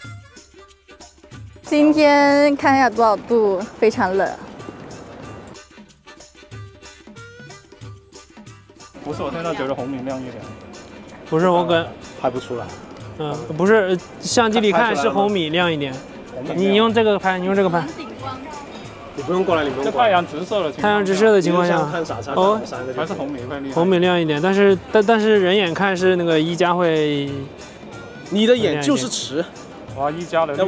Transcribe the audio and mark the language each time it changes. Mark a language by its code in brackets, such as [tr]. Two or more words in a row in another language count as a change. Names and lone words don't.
[zh] 今天看一下多少度，非常冷。不是，我現在覺得紅米亮一點。不是，我跟拍不出來。不是，相機裡看是紅米亮一點。你用這個拍，你用這個拍。你不用過來，你不用過來。太陽直射的情況下。太陽直射的情況下。哦，還是紅米會亮。紅米亮一點，但是人眼看是那個1加會。你的眼就是遲。哇，1加的。